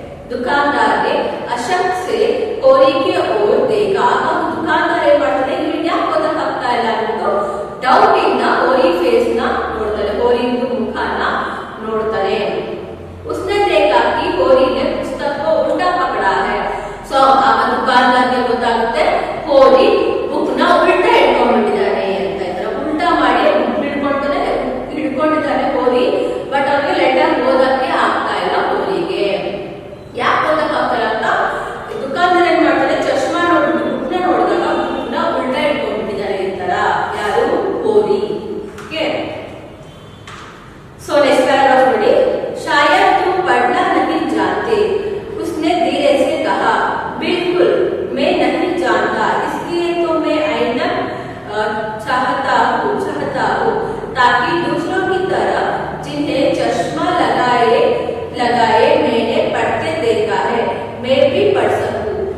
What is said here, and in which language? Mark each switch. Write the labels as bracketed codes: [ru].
[hi] दुकानदार ने अशक से कोरी की ओर देखा. अब दुकानदार [kn] ಏನ್ ಮಾಡ್ತಾನೆ, ಇವ್ರಿಗೆ ಯಾಕೆ ಓದಕ್ಕೆ ಆಗ್ತಾ ಇಲ್ಲ ಅಂತ ಡೌಟ್ ಇಂದ ಕೋರಿ ಫೇಸ್ ನ ನೋಡ್ತಾನೆ, ಕೋರಿ ಮುಖನ ನೋಡ್ತಾನೆ. [hi] उसने देखा कि कोरी ने पुस्तक को उल्टा पकड़ा है. [kn] सो ಆಗ ದುಕಾನದಾರ್ಗೆ ಗೊತ್ತಾಗುತ್ತೆ ಕೋರಿ ಬುಕ್ ನ ಉಲ್ಟಾ ಹಿಡ್ಕೊಂಡಿದ್ದಾನೆ ಅಂತ. ಇದ್ರ ಉಲ್ಟಾ ಮಾಡಿ ಹಿಡ್ಕೊಂಡಿದ್ದಾನೆ ಕೋರಿ. ಬಟ್ ಅವನಿಗೆ ಲೆಟರ್ ಓದಕ್ಕೆ ಆಗ್ತಾ ಇಲ್ಲ ಕೋರಿಗೆ. ಯಾಕೆ ಓದಕ್ಕೆ ಆಗ್ತಾ ಇಲ್ಲ ಅಂತ ದುಕಾನದಾರ ಏನ್ ಮಾಡ್ತಾನೆ, ಚಶ್ಮಾ ನೋಡ್ಬಿಟ್ಟು ಬುಕ್ ನ ನೋಡಿದಾಗ ಬುಕ್ ನ ಉಲ್ಟಾ ಹಿಡ್ಕೊಂಡಿದ್ದಾನೆ ಈ ತರ. ಯಾರು? ಕೋರಿ. ಓಕೆ. [hi] सो नेक्स्ट पैराग्राफ पढ़िए. शायद तुम पढ़ना नहीं जानते, उसने धीरे से कहा. बिल्कुल मैं नहीं जानता, इसलिए तो मैं ऐनक चाहता हूँ ताकि दूसरों की तरह जिन्हें चश्मा लगाए मैंने पढ़ते देखा है, मैं भी पढ़ सकूं.